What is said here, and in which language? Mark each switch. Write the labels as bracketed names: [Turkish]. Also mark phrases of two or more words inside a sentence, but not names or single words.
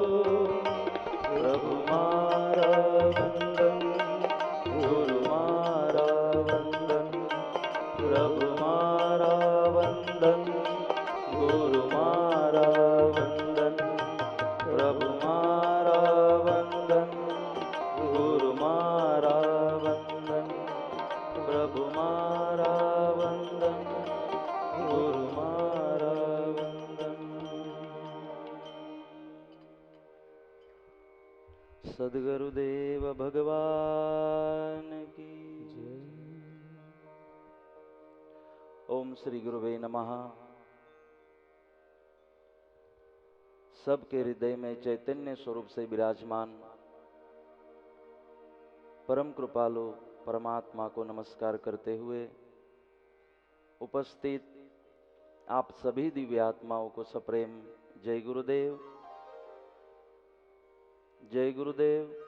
[Gujarati] પ્રભુ મારા વંદન, ગુરુ મારા વંદન, પ્રભુ મારા વંદન, ગુરુ મારા વંદન, પ્રભુ મારા વંદન, ગુરુ મારા વંદન, પ્રભુ મારા વંદન, ગુરુ મારા વંદન. [Hindi] सद्गुरुदेव भगवान की जय. [Sanskrit] ओम श्री गुरुवे नमः. [Hindi] सबके हृदय में चैतन्य स्वरूप से विराजमान परम कृपालु परमात्मा को नमस्कार करते हुए उपस्थित आप सभी दिव्य आत्माओं को सप्रेम जय गुरुदेव, जय गुरुदेव.